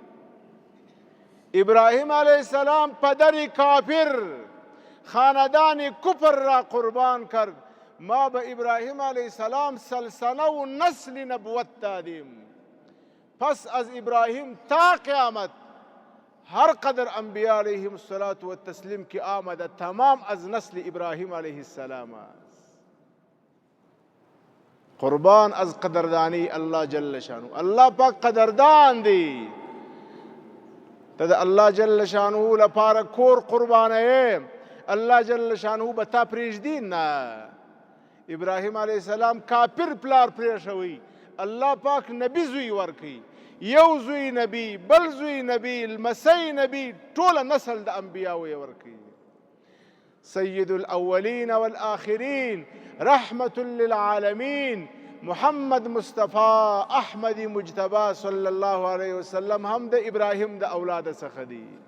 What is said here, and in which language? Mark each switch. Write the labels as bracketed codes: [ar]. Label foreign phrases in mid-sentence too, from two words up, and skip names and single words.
[fa] ابراهیم [ar] علیه السلام [fa] پدر کافر خاندان کفر را قربان کرد ما به ابراهیم [ar] علیه السلام [fa] سلسله و نسل نبوت دادیم پس از ابراهیم تا قیامت هر قدر انبیاء [ar] علیهم الصلاة والتسلیم [fa] که آمده تمام از نسل ابراهیم [ar] علیه السلام [fa] است قربان از قدردانی [ps] الله [ar] جل شانه [ps] الله پاک قدردان دی تد الله [ar] جل شانه [ps] لپاره کور قربانه الله [ar] جل شانه [ps] به تا پرېږدي نه ابراهیم [ar] علیه السلام [ps] کافر پلار پرېښوی الله پاک نبی زوی ورکوي یو زوی نبی بل زوی نبی لمسی نبی ټوله نسل د انبیاو یې ورکوي [ar] سید الاولین والآخرین رحمة للعالمین محمد مصطفی احمد مجتبی صلی الله علیه وسلم [ps] هم د ابراهیم د اولاد څخه دی